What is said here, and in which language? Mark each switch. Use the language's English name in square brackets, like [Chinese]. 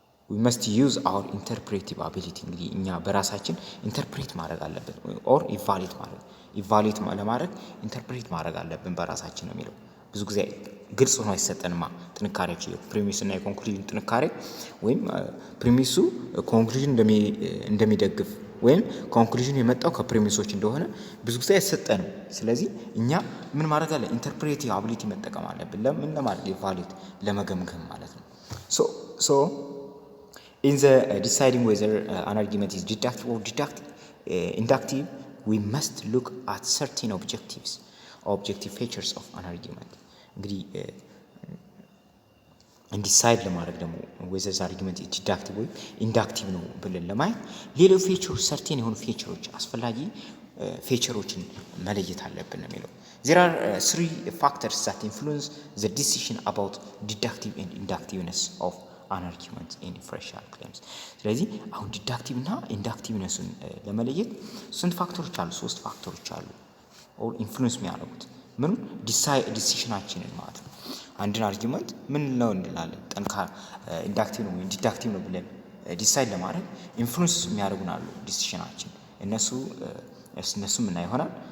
[English] we must use our interpretive ability [Amharic] እንግዲህ እኛ በራሳችን ኢንተርፕሬት ማድረግ አለብን ኦር ኢቫሉዌት ለማድረግ ኢንተርፕሬት ማድረግ አለብን በራሳችን ነው የሚለው። ብዙ ጊዜ ግልጽ ሆኖ አይሰጠንማ ጥንካሬያቸው የፕሪሚስ እና የኮንክሉዥን ጥንካሬ ወይም ፕሪሚሱ ኮንክሉዥን እንደሚደግፍ ወይም ኮንክሉዥን የመጣው ከፕሪሚሶች እንደሆነ ብዙ ጊዜ አይሰጠንም። ስለዚህ እኛ ምን ማድረግ አለ ኢንተርፕሬቲቭ አቢሊቲ መጠቀም አለብን። ለምን ለማለት ኢቫሉዌት ለመገምገም ማለት ነው። ሶ [English] in the deciding whether an argument is deductive or inductive, we must look at certain objective features of an argument. [Amharic] እንግዲህ እንዲሳይድ ለማድረግ ደግሞ [English] whether the argument is deductive ወይ inductive [Amharic] ነው ብለን ለማየት ሌሎች ፊቸሮች ሰርቴን የሆኑ ፊቸሮች አስፈላጊ ፊቸሮችን መለየት አለብን ነው የሚለው። [English] there are three factors that influence the decision about deductive and inductiveness of an argument in inferential claims. [Amharic] ስለዚህ አሁን ዲዳክቲቭ እና ኢንዳክቲቭነሱን ለመለየት ስንት ፋክተሮች አሉ? ሶስት ፋክተሮች አሉ ኦር ኢንፍሉዌንስ የሚያደርጉት ምን ዲሲሽናችንን ማለት ነው። አንድን አርጊመንት ምን ነው እንላለን ጠንካራ ኢንዳክቲቭ ነው ወይም ዲዳክቲቭ ነው ብለን ዲሳይድ ለማድረግ ኢንፍሉዌንስ የሚያደርጉን አሉ ዲሲሽናችን። እነሱ ምን ይሆናል?